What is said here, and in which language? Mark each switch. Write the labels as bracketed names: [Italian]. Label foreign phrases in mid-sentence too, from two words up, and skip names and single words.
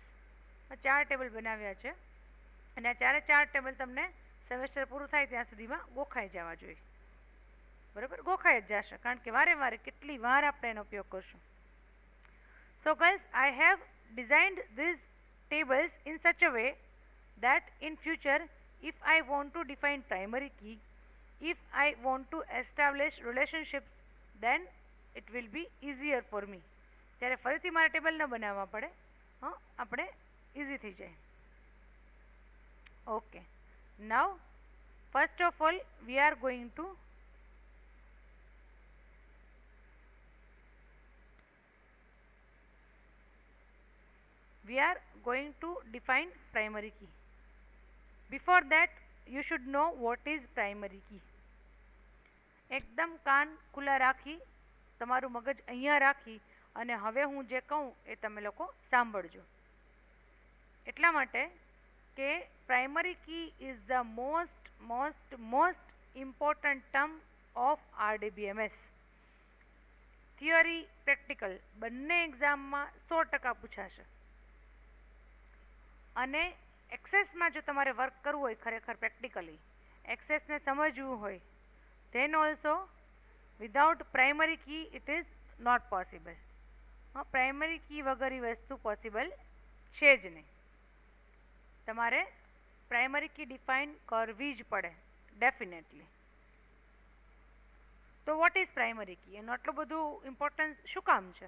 [Gujarati] 4 ટેબલ બનાવ્યા છે અને આ 4 ટેબલ તમને સેમેસ્ટર પૂરું થાય ત્યાં સુધીમાં ગોખાઈ જવા જોઈએ. બરાબર? ગોખાઈ જ જશે, કારણ કે વારે વારે કેટલી વાર આપણે એનો ઉપયોગ કરશું. [English] so guys, I have designed these tables in such a way that in future if I want to define primary key, if I want to establish relationships, then it will be easier for me. [Gujarati] ત્યારે ફરીથી મારે ટેબલ ન બનાવવા પડે. હા, આપણે ઇઝી થઈ જાય. [English] okay, now first of all we are going to define primary key. Before that you should know what is primary key. [Gujarati] એકદમ કાન ખુલ્લા રાખી, તમારું મગજ અહીંયા રાખી અને હવે હું જે કહું એ તમે લોકો સાંભળજો. એટલા માટે કે [English] primary key is the most important term of RDBMS. [Gujarati] થિયરી, પ્રેક્ટિકલ બંને એક્ઝામમાં 100% પૂછાશે. અને એક્સેસમાં જો તમારે વર્ક કરવું હોય ખરેખર પ્રેક્ટિકલી, એક્સેસને સમજવું હોય, [English] then also without primary key it is not possible. primary key [Gujarati] વગર એ વસ્તુ પોસિબલ છે જ નહીં. તમારે [English] primary key [Gujarati] ડિફાઇન કરવી જ પડે ડેફિનેટલી. તો [English] what is primary key? [Gujarati] એનું આટલું બધું ઇમ્પોર્ટન્સ શું કામ છે?